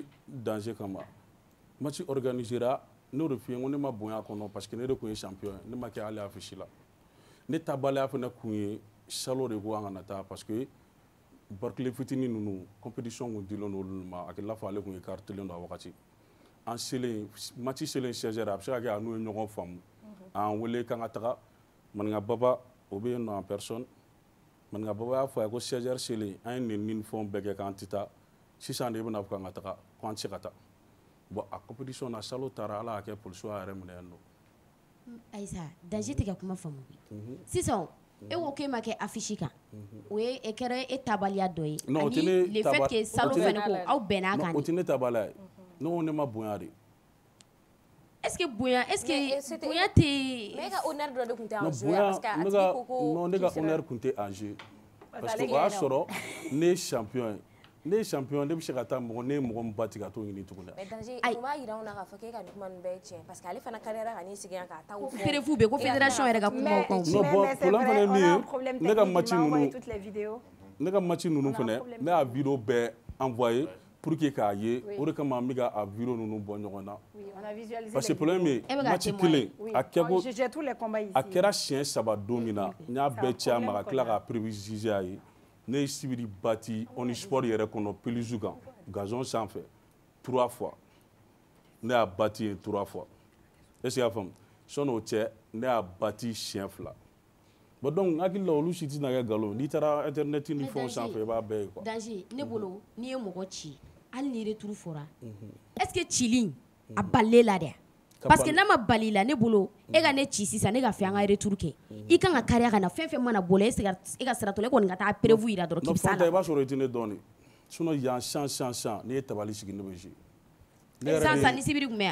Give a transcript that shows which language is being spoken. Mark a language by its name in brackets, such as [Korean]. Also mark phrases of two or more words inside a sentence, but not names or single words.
[Bambara] danger kama match organisera n'o de f'i ye ko ne ma bonya kɔnɔ [French] parce que [Bambara] ne de tun ye champion ye ne ma kɛ hali affiche la ne taabaliya fana kun ye Salo de ko an kana taa [French] parce que [Bambara] Barkile Fitini ninnu compétition kun dilen olu ma a kɛla fɔ ale kun ye cartelen don a wagati an selen match selen 16h a bɛ se ka kɛ a n'u ye ɲɔgɔn faamu an wele k'an ka taga Maninga Baba o bɛ yen nɔ [French] en personne [Bambara] Maninga Baba y'a fɔ a ye ko 16h selen an ye nin ni fɛnw bɛɛ kɛ k'an tɛ taa sisan de bɛna fɔ k'an ka taga ko an tɛ se ka taa bon a compétition na Salo taara ala y'a kɛ polisiw y'a yɛrɛ minɛ yen nɔ Aïssa danger tɛ ka kuma faamu sisan e ko k'e ma kɛ affiche kan o ye e kɛra e tabaliya dɔ ye ani [French] le fait que [Bambara] Salo fɛnɛ ko aw bɛnna kan o tɛ ne tabaliya ye ne ko ne ma bonya de [French] est-ce que bonya t'es [Bambara] mais ka honneur dɔ de kun tɛ [French] en jeu [Bambara] bonya [French] parce que [Bambara] a tigi ko ko non ne ka honneur kun tɛ [French] en jeu parce que [Bambara] o y'a sɔrɔ ne ye champion ye ne ye champion ne bɛ se ka taa mɔgɔ ne ye mɔgɔ min ba tigɛ ka t'o ɲini tuguni. mais danger o b'a yira anw na k'a fɔ k'e ka nin kuma ninnu bɛɛ ye tiɲɛ [French] parce que [Bambara] ale fana kariya ka n'i sigi yan k'a taw fɔ. perefu bɛ ko fédération yɛrɛ ka kuma o kan. [French] non bon [Bambara] problème fana ye min ye ne ka match ninnu ne ka match ninnu fana ne y'a vidéo bɛɛ envoyé [French] pour que [Bambara] k'a ye o de kama n bɛ ka a vidéo ninnu bɔ ɲɔgɔn na [French] parce que [Bambara] problème ye match kelen a kɛra siɲɛ 3 don min na n y'a bɛɛ ci a ma ka tila k'a préciser a ye ne ye Sibiri bati Omnisport yɛrɛ kɔnɔ pelouse kan gazon sanfɛ 3 fois ne y'a bati yen 3 fois [French] est-ce que [Bambara] y'a faamu sɔnni o cɛ ne y'a bati siɲɛ 2 [French] bon donc [Bambara] n hakili la olu si tɛna kɛ nkalon n'i taara internet ni fɛnw sanfɛ i b'a bɛɛ ye quoi. danger ne bolo n'i ye mɔgɔ ci hali ni retour fɔra [French] est-ce que [Bambara] cili a balile la dɛ [French] parce que [Bambara] n'a ma bali la ne bolo e ka ne ci sisan ne ka fɛ an ka retour kɛ i kan ka kariya ka na fɛn fɛn mana bolo e ka sira to e kɔni ka taa prévu yira dɔrɔn k'i bɛ s'a la. i b'a sɔrɔ i tɛ ne dɔn de sinon yan sisan n'i ye tabali sigi ne bɛ jouer. sisan ni Sibiri tun bɛ yan.